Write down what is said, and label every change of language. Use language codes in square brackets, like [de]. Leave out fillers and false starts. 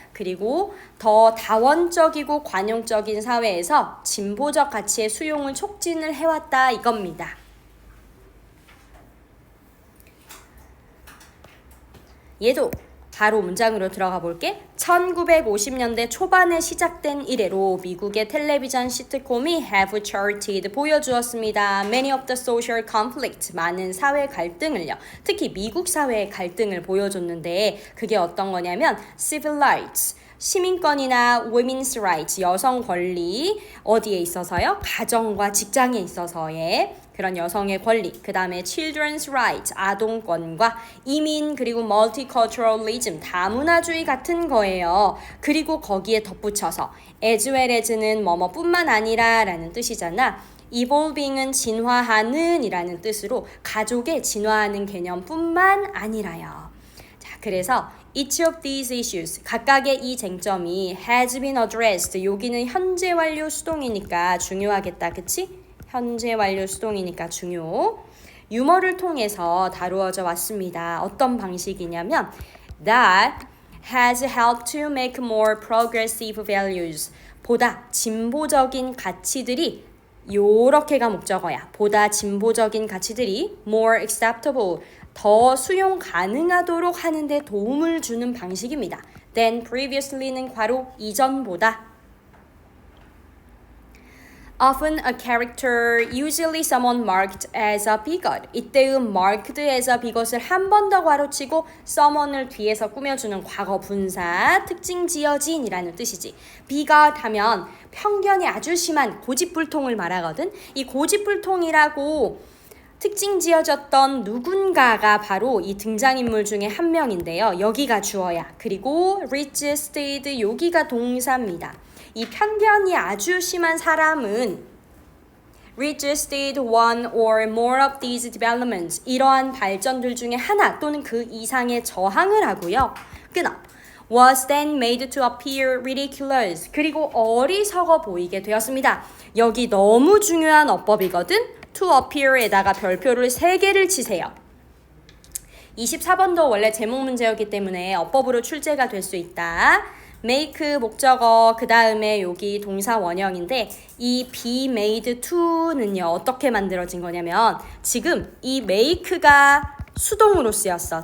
[ko] 그리고 더 다원적이고 관용적인 사회에서 진보적 가치의 수용을 촉진을 해왔다 이겁니다. 얘도 바로 문장으로 들어가 볼게. 1950년대 초반에 시작된 이래로 미국의 텔레비전 시트콤이 [en] have charted [ko] 보여주었습니다. [en] Many of the social conflict, [ko] 많은 사회 갈등을요. 특히 미국 사회의 갈등을 보여줬는데 그게 어떤 거냐면 civil rights, 시민권이나 women's rights, 여성 권리, 어디에 있어서요? 가정과 직장에 있어서의 그런 여성의 권리, 그 다음에 children's rights, 아동권과 이민, 그리고 multiculturalism, 다문화주의 같은 거예요. 그리고 거기에 덧붙여서 as well as는 뭐뭐뿐만 아니라 라는 뜻이잖아. evolving은 진화하는 이라는 뜻으로 가족의 진화하는 개념뿐만 아니라요. 자, 그래서 [en] each of these issues, [ko] 각각의 이 쟁점이 [en] has been addressed. [ko] 여기는 현재 완료 수동이니까 중요하겠다. 그치? 현재 완료 수동이니까 중요. 유머를 통해서 다루어져 왔습니다. 어떤 방식이냐면 [en] that has helped to make more progressive values. [ko] 보다 진보적인 가치들이 요렇게가 목적어야. 보다 진보적인 가치들이 [en] more acceptable, [ko] 더 수용 가능하도록 하는 데 도움을 주는 방식입니다. [en] than previously [ko] 는 괄호 이전보다. [en] Often a character, usually someone marked as a bigot. [ko] 이때의 [en] marked as a bigot [ko] 을 한 번 더 괄호치고 someone을 뒤에서 꾸며주는 과거 분사, 특징 지어진이라는 뜻이지. bigot 하면 편견이 아주 심한 고집불통을 말하거든. 이 고집불통이라고 특징 지어졌던 누군가가 바로 이 등장인물 중에 한 명인데요. 여기가 주어야. 그리고 resisted 여기가 동사입니다. 이 편견이 아주 심한 사람은 [en] resisted one or more of these developments, [ko] 이러한 발전들 중에 하나 또는 그 이상의 저항을 하고요. 끊어. [en] was then made to appear ridiculous. [ko] 그리고 어리석어 보이게 되었습니다. 여기 너무 중요한 어법이거든. to appear에다가 별표를 3개를 치세요. 24번도 원래 제목 문제였기 때문에 어법으로 출제가 될 수 있다. make 목적어, 그 다음에 여기 동사 원형인데 이 be made to는요 어떻게 만들어진 거냐면 지금 이 make가 수동으로 쓰였어.